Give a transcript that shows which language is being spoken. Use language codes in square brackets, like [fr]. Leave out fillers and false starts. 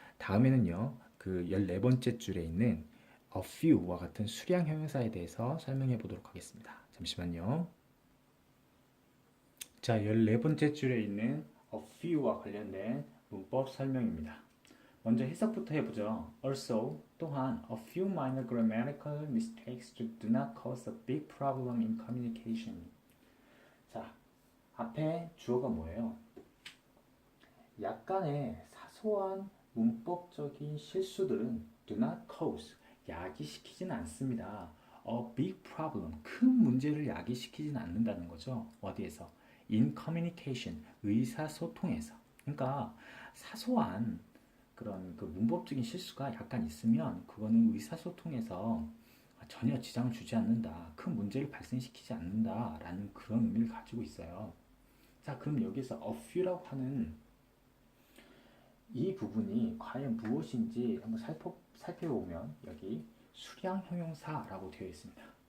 [ko] 다음에는요, 그 14번째 줄에 있는 a few와 같은 수량 형용사에 대해서 설명해 보도록 하겠습니다. 잠시만요. 자, 14번째 줄에 있는 a few와 관련된 문법 설명입니다. 먼저 해석부터 해보죠. [en] Also, [ko] 또한 [en] a few minor grammatical mistakes do not cause a big problem in communication. [ko] 자, 앞에 주어가 뭐예요? 약간의 사소한 문법적인 실수들은 [en] do not cause, [ko] 야기시키진 않습니다. [en] A big problem, [ko] 큰 문제를 야기시키진 않는다는 거죠. 어디에서? [en] In communication, [ko] 의사소통에서. 그러니까 사소한 그런 그 문법적인 실수가 약간 있으면 그거는 의사소통에서 전혀 지장을 주지 않는다. 큰 문제를 발생시키지 않는다라는 그런 의미를 가지고 있어요. 자, 그럼 여기서 a few라고 하는 이 부분이 과연 무엇인지 한번 살펴보면 여기 수량 형용사라고 되어 있습니다.